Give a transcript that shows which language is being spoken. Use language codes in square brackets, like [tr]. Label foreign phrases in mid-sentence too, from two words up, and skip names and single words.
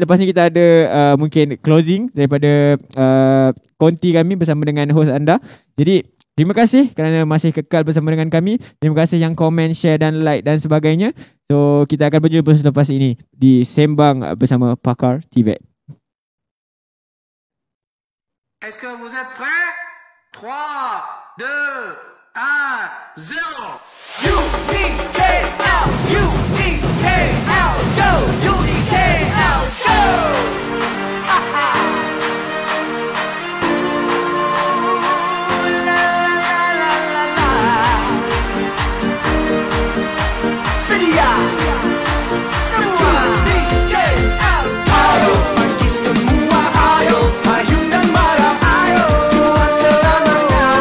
[ms] Lepas ni kita ada mungkin closing daripada konti kami bersama dengan host anda. Jadi terima kasih kerana masih kekal bersama dengan kami. Terima kasih yang komen, share dan like dan sebagainya. So kita akan berjumpa selepas ini di Sembang bersama Pakar TVET. [fr] Est-ce que vous êtes prêts? [ms] 3, 2, 1, 0. UNIKL, UNIKL, go, UNIKL, go. Sedia semua UNIKL, ayo bagi semua, ayo payung dan marah, ayo juang selamanya.